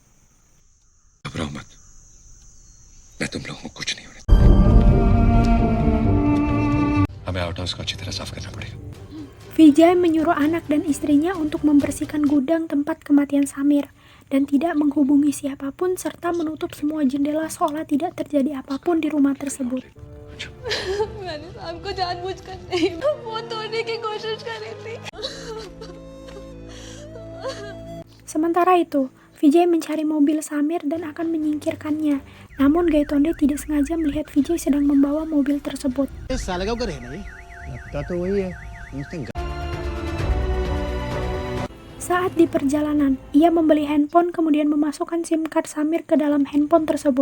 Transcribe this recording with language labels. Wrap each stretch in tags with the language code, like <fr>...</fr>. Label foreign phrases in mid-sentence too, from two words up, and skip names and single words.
<id>Vijay menyuruh anak dan istrinya untuk membersihkan gudang tempat kematian Samir dan tidak menghubungi siapapun serta menutup semua jendela seolah tidak terjadi apapun di rumah tersebut.</id> <hi>मैंने साहब को जानबूझकर नहीं वो तोड़ने की कोशिश करी थी।</hi> <id>Sementara itu, Vijay mencari mobil Samir dan akan menyingkirkannya. Namun Gaitonde tidak sengaja melihat Vijay sedang membawa mobil tersebut. Saat di perjalanan, ia membeli handphone kemudian memasukkan</id> <en>SIM card</en> <id>Samir ke dalam handphone tersebut.</id>